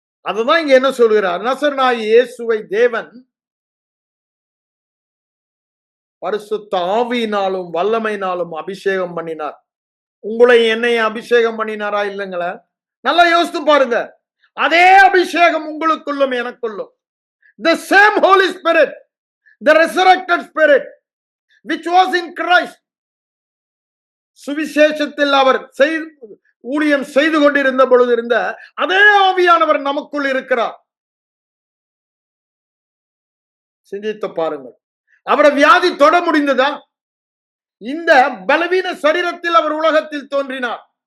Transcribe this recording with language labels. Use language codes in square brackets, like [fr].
[ta] அதுதான் இங்க என்ன சொல்கிறார்? நசரனாகிய இயேசுவை தேவன் பரிசுத்த ஆவியினாலும் வல்லமையினாலும் அபிஷேகம் பண்ணினார். உங்களை என்னை அபிஷேகம் பண்ணினாரா? இல்லைங்களா? நல்லா யோசித்து பாருங்க. அதே அபிஷேகம் உங்களுக்குள்ளும் எனக்குள்ளும். [en] The same Holy Spirit, the resurrected Spirit which was in Christ. [ta] சுவிசேஷத்தில் அவர் ஊழியம் செய்து கொண்டிருந்த பொழுது இருந்த அதே ஆவியானவர் நமக்குள் இருக்கிறார். சிந்தித்து பாருங்கள். அவரை வியாதி தொட முடிந்ததா? இந்த பலவீன சரீரத்தில் அவர் உலகத்தில் தோன்றினார்.